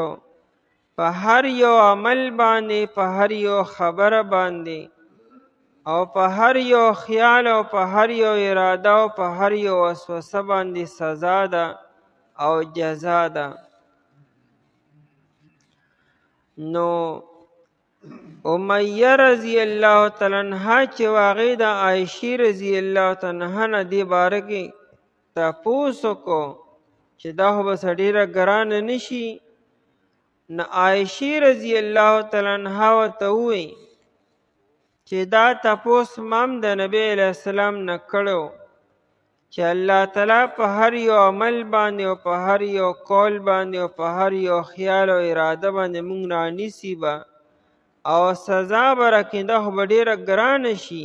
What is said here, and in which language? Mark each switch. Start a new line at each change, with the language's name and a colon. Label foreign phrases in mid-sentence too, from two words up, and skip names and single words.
Pashto: په هر یو عمل باندې، په هر یو خبره باندې، او په هر یو خیال او په هر یو اراده او په هر یو وسوسه باندې سزا ده او جزا ده. نو امیہ رضی اللہ تعالی عنہ چې واغې د عائشې رضی الله تعالی عنها نه دې باره کې تپوس وکړو چې دا خو بس ډېره ګرانه نه شي. نو عائشې رضی الله تعالی عنها ورته ووایي چې دا تپوس ما هم د نبی علیه السلام نه کړی و چې الله تعالی په هر یو عمل باندې او په هر یو قول باندې او په هر یو خیال او اراده باندې مونږ رانیسي به او سزا به راکړي، دا خو به ډېره ګرانه شي.